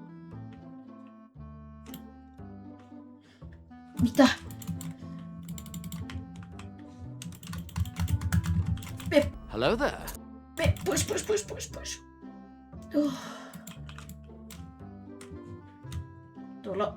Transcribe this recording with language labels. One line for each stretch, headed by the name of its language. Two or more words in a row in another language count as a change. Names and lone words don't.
Finnish: Mitä? Pep.
English: Hello there.
Finnish: Pep, pois. Tuolla.